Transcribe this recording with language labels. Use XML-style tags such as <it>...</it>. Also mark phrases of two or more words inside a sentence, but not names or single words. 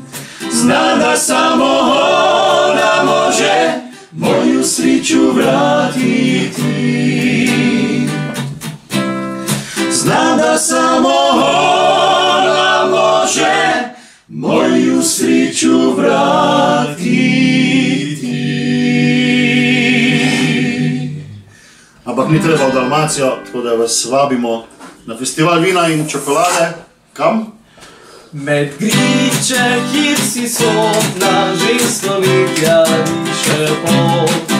<hr>Znam da samo ona može moju sreću vratiti. Znam da samo ona može moju sreću vratiti.</hr> <sl>Ampak ni treba v Dalmacijo, tako da vas vabimo na festival vina in čokolade. Kam? Med griče, kjer si sodna, žensko litja diše pot.</sl>